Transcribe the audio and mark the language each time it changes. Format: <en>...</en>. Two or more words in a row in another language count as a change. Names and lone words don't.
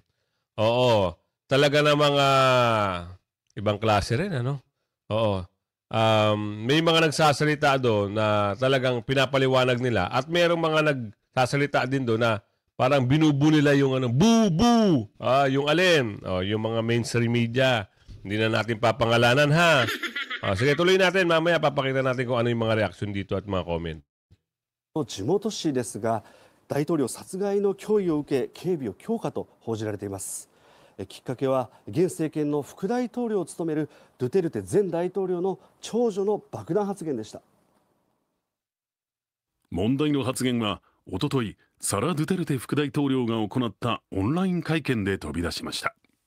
<tl>Talaga na mga ibang klase rin, may mga nagsasalita doon na talagang pinapaliwanag nila at mayroong mga nagsasalita din doon na parang binubu nila yung boo-boo, yung alin, yung mga</tl> <en>mainstream media.</en> <tl>Hindi na natin papangalanan ha. Sige, tuloy natin. Mamaya papakita natin kung ano yung mga reaction dito at mga comment.</tl> <ja>地元紙ですが、大統領殺害の脅威を受け警備を強化と報じられています。きっかけは現政権の副大統領を務めるドゥテルテ前大統領の長女の爆弾発言でした。問題の発言はおとといサラ・ドゥテルテ副大統領が行ったオンライン会見で飛び出しました。</ja>